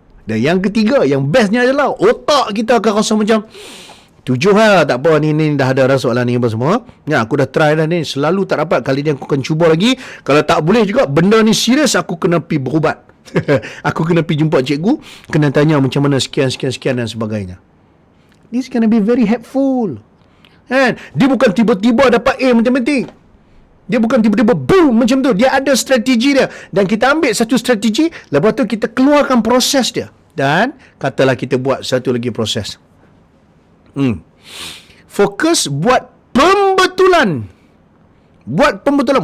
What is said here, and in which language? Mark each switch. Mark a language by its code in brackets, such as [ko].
[ms] Dan yang ketiga, yang bestnya adalah otak kita akan rasa macam 7 lah, tak apa, ni dah ada soalan ni apa semua. Ya, aku dah try dah ni, selalu tak dapat, kali ni aku akan cuba lagi. Kalau tak boleh juga, benda ni serius, aku kena pergi berubat. Aku kena pergi jumpa cikgu, kena tanya macam mana sekian dan sebagainya. [en] This gonna be very helpful. [ms] Kan? Dia bukan tiba-tiba dapat A matematik. Dia bukan tiba-tiba boom macam tu. Dia ada strategi dia. Dan kita ambil satu strategi, lepas tu kita keluarkan proses dia. Dan katalah kita buat satu lagi proses. Fokus buat pembetulan. Buat pembetulan.